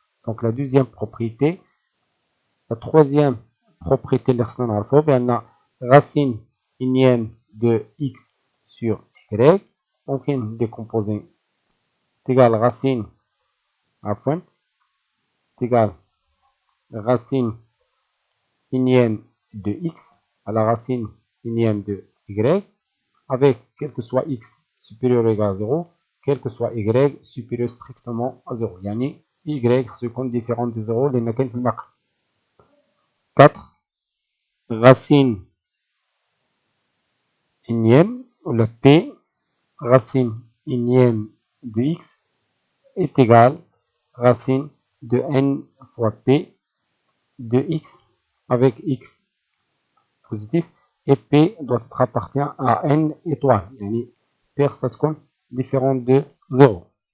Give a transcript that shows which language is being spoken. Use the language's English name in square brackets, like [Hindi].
[French] donc la deuxième propriété. la troisième propriété [Arabic] اللي خصنا نعرفو بأن [French] racine énième de x sur y ممكن décomposer égal racine عفوا égal racine énième de x à la racine énième de y avec quel que soit x supérieur ou égal à 0, quel que soit y supérieur strictement à 0. [Arabic] يعني y خصو يكون [French] différent de 0 [Arabic] لأن كاين في المقام. [French] 4 racine énième ou la p racine énième de x est égal racine de n fois p de x avec x positif et p doit être appartient à n étoile, يعني p ça تكون différent de 0.